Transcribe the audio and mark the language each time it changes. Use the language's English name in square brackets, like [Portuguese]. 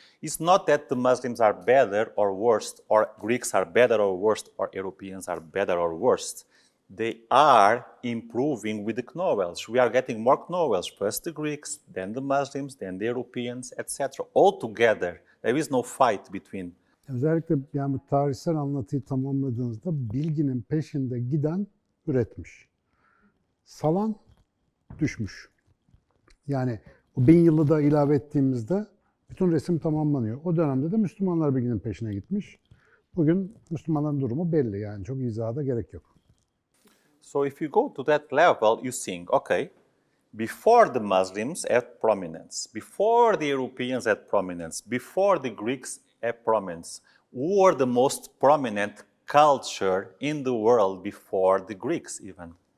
[English] It's not that the Muslims are better or worse, or Greeks are better or worse, or Europeans are better or worse. They are improving with the knowledge. We are getting more knowledge. First the Greeks, then the Muslims, then the Europeans, etc. All together. There is no fight between. [Turkish] Özellikle yani bu tarihsel anlatıyı tamamladığınızda bilginin peşinde giden üretmiş. Salan düşmüş. Yani o 1000 yılı da ilave ettiğimizde bütün resim tamamlanıyor. O dönemde de Müslümanlar bilginin peşine gitmiş. Bugün Müslümanların durumu belli yani çok izaha da gerek yok. [English] So if you go to that level, you think, okay, before the Muslims had prominence, before the Europeans had prominence, before the Greeks had prominence, who were the most prominent culture in the world before the Greeks even?